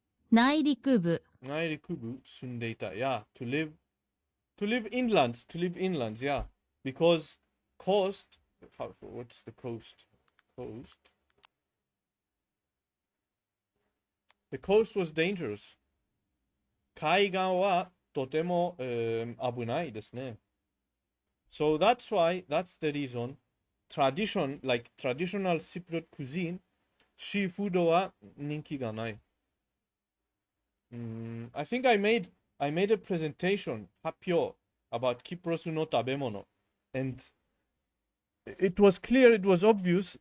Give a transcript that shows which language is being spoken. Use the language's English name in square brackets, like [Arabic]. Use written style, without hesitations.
[Japanese] 内陸部。住んでいた。 [English] Yeah, to live inlands, yeah. Because coast, what's the coast? The coast was dangerous. [Japanese] 海岸はとても、危ないですね。 [English] So that's the reason, traditional Cypriot cuisine, [Japanese] シーフードは人気がない。 [English] I think I made a presentation, 発表 about [Japanese] Kypros no tabemono, [English] and it was clear, it was obvious.